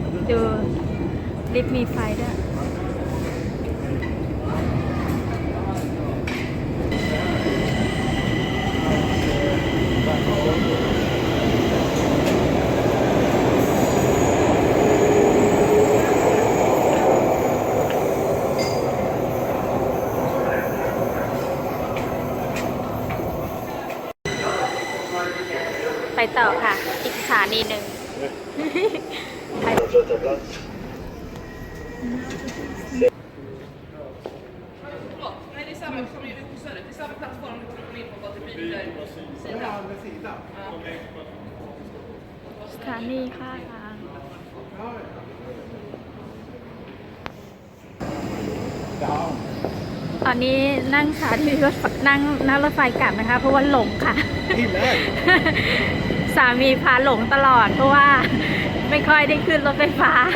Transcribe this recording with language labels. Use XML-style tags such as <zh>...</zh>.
<th>ดูลิฟต์มีไฟด้วยไปต่อค่ะ อีกสถานีหนึ่ง</th> <sv>Nej, det är samma som i Söder. Det är samma plattform som kommer in på Gatubil.</sv> <th>สถานีค่ะตอนนี้นั่งสถานีรถนั่งรถไฟกลับนะคะ เพราะว่าหลงค่ะ สามีพาหลงตลอดเพราะว่าไม่ค่อยได้ขึ้นรถไฟฟ้า</th>